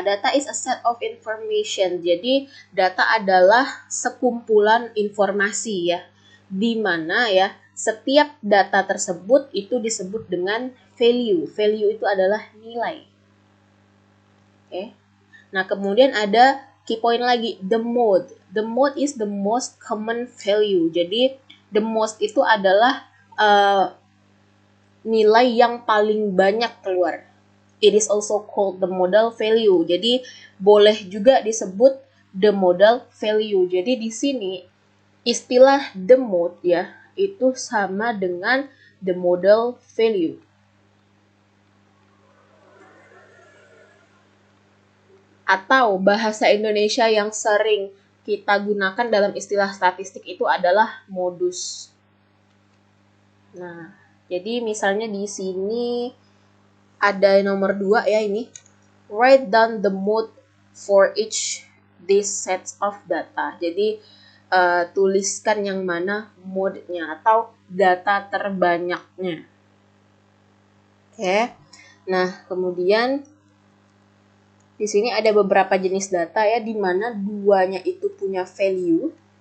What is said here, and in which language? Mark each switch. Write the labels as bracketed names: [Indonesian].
[English] Data is a set of information. [Indonesian] Jadi data adalah sekumpulan informasi ya, di mana ya setiap data tersebut itu disebut dengan value. Value itu adalah nilai. Oke. Nah, kemudian ada key point lagi, the mode. [English] The mode is the most common value. [Indonesian] Jadi the most itu adalah nilai yang paling banyak keluar. [English] It is also called the modal value. [Indonesian] Jadi boleh juga disebut the modal value. Jadi di sini istilah the mode ya itu sama dengan the modal value. Atau bahasa Indonesia yang sering kita gunakan dalam istilah statistik itu adalah modus. Nah, jadi misalnya di sini ada nomor 2 ya ini. [English] Write down the mode for each these sets of data. [Indonesian] Jadi tuliskan yang mana mode-nya atau data terbanyaknya. Oke. Nah, kemudian di sini ada beberapa jenis data ya, di mana 2-nya itu punya value.